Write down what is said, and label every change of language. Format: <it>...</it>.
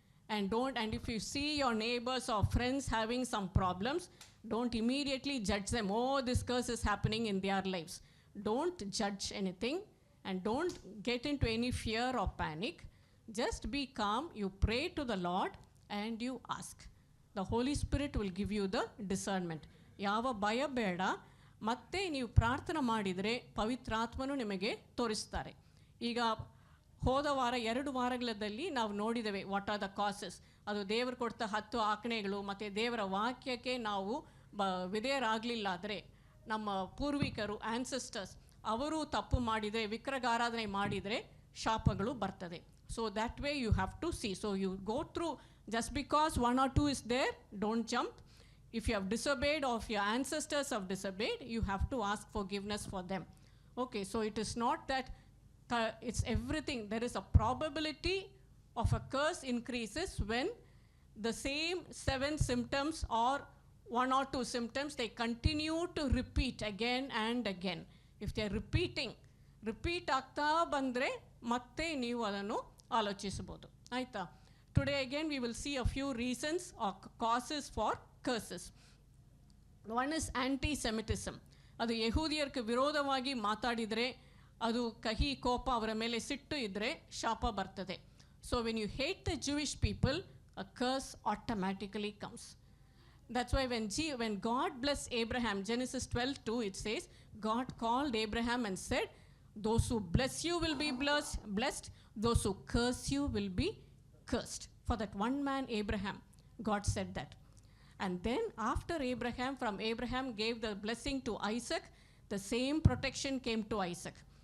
<en>And if you see your neighbors or friends having some problems, don't immediately judge them. Oh, this curse is happening in their lives. Don't judge anything and don't get into any fear or panic. Just be calm, you pray to the Lord and you ask. The Holy Spirit will give you the discernment.</en> <kn>ಯಾವ ಭಯ ಬೇಡ, ಮತ್ತೆ ನೀವು ಪ್ರಾರ್ಥನೆ ಮಾಡಿದರೆ ಪವಿತ್ರಾತ್ಮನು ನಿಮಗೆ ತೋರಿಸ್ತಾರೆ. ಈಗ ಹೋದ ವಾರ 2 ವಾರಗಳಲ್ಲಿ ನಾವು ನೋಡಿದ್ದೇವೆ</kn> <en>What are the causes.</en> <kn>ಅದು ದೇವರು ಕೊಡ್ತ 10 ಆಜ್ಞೆಗಳು ಮತ್ತು ದೇವರ ವಾಕ್ಯಕ್ಕೆ ನಾವು ವಿಧೇಯರಾಗಲಿಲ್ಲ ಆದರೆ, ನಮ್ಮ ಪೂರ್ವಿಕರು ಆನ್ಸೆಸ್ಟರ್ಸ್ ಅವರು ತಪ್ಪು ಮಾಡಿದರೆ, ವಿಗ್ರಹಾರಾಧನೆ ಮಾಡಿದರೆ ಶಾಪಗಳು ಬರ್ತದೆ.</kn> <en>So that way you have to see. So you go through, just because 1 or 2 is there, don't jump. If you have disobeyed or if your ancestors have disobeyed, you have to ask forgiveness for them. Okay, so it is not that it's everything. There is a probability of a curse increases when the same 7 symptoms or 1 or 2 symptoms, they continue to repeat again and again. If they are repeat</en> <kn>ಆಗ್ತಾ ಬಂದರೆ ಮತ್ತೆ ನೀವು ಅದನ್ನು ಆಲೋಚಿಸಬಹುದು. ಆಯಿತಾ?</kn> <en>Today again we will see a few reasons or causes for curses. One is anti-Semitism.</en> <kn>ಅದು ಯಹೂದಿಯರಿಗೆ ವಿರೋಧವಾಗಿ ಮಾತಾಡಿದರೆ, ಅದು ಕಹಿ ಕೋಪ ಅವರ ಮೇಲೆ ಸಿಟ್ಟು ಇದ್ದರೆ ಶಾಪ ಬರ್ತದೆ.</kn> <en>So when you hate the Jewish people, a curse automatically comes. That's why when God blessed Abraham, Genesis 12:2, it says, God called Abraham and said, those who bless you will be blessed, those who curse you will be cursed. For that one man Abraham, God said that. And then after Abraham, from Abraham gave the blessing to Isaac, the same protection came to Isaac.</en>